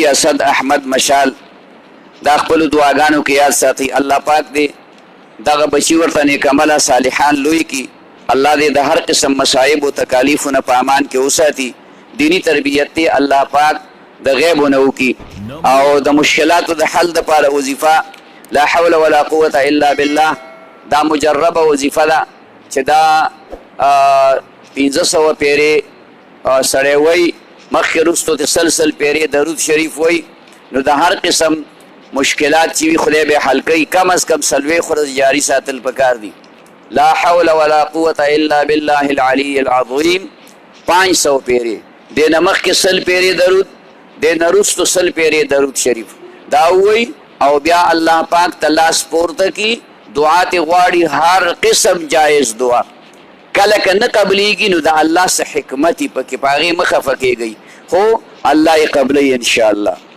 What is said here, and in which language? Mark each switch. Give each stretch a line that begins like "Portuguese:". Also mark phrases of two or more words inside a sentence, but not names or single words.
Pashto: اسد احمد مشال دا خپلو دعاګانو کې یاد ساتي الله پاک دې دغه بچي ورته نیکعمله صالحان لوی کړي الله دې د هر قسم مصائب او تکالیفو نه په امان کې وساتي دینی تربیت دې الله پاک د غیبو نه وکړي او د مشکلاتو د حل دپاره وظیفه
Arabic: لا حول ولا قوة الا بالله
Pashto: دا مجربه وظیفه ده چې دا 1500 پیرې سړی وی مخکې وروستو د سلسل پیرې درود شریف وی نو د هر قسم مشکلات چې وي خدای به حل کوي کم از کم 40 ورځې جاري ساتل پکار دي
Arabic: لا حول ولا قوة الا بالله العلي العظيم
Pashto: 500 پیرې دې نه مخکې 100 پیرې درود دې نه وروستو 100 پیرې درود شریف دا وی او بیا الله پاک ته لاس پورته کړي دعا ته غواړي هر قسم جایز دعا کله که نه قبلیږي نو د الله څه حکمت یې پکې په هغې مه خفه کېږئ خو الله یې قبلوي انشاءالله